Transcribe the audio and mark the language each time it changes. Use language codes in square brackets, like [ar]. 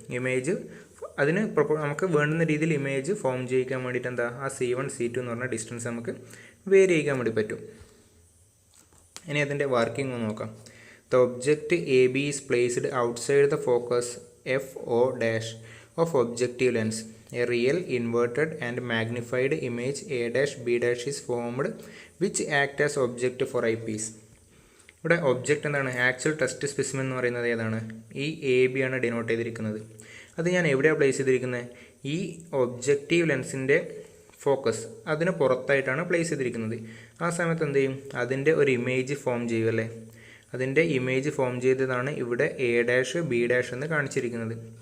[ml] Image അതിന് നമുക്ക് വേണ്ടുന്ന രീതിയിൽ ഇമേജ് ഫോം ചെയ്യിക്കാൻ വേണ്ടിയിട്ട് എന്താ, ആ C1 C2 എന്ന് പറഞ്ഞ ഡിസ്റ്റൻസ് നമുക്ക് വേരി ചെയ്യിക്കാൻ വേണ്ടി പറ്റും. ഇനി അതിൻ്റെ വർക്കിംഗ് ഒന്ന് നോക്കാം. [en] The object AB is placed outside the focus FO' of objective lens. A real inverted and magnified image A', B' is formed which act as object for eyepiece. [ml] ഇവിടെ object എന്താണ്, actual test specimen എന്ന് പറയുന്നത് ഏതാണ്, ഈ AB ആണ് denote ചെയ്തിരിക്കുന്നത്. അത് ഞാൻ എവിടെയാണ് പ്ലേസ് ചെയ്തിരിക്കുന്നത്, ഈ ഒബ്ജക്റ്റീവ് ലെൻസിൻ്റെ ഫോക്കസ് അതിന് പുറത്തായിട്ടാണ് പ്ലേസ് ചെയ്തിരിക്കുന്നത്. ആ സമയത്ത് എന്ത് ചെയ്യും, അതിൻ്റെ ഒരു ഇമേജ് ഫോം ചെയ്യും അല്ലേ. അതിൻ്റെ ഇമേജ് ഫോം ചെയ്തതാണ് ഇവിടെ A', B' എന്ന് കാണിച്ചിരിക്കുന്നത്.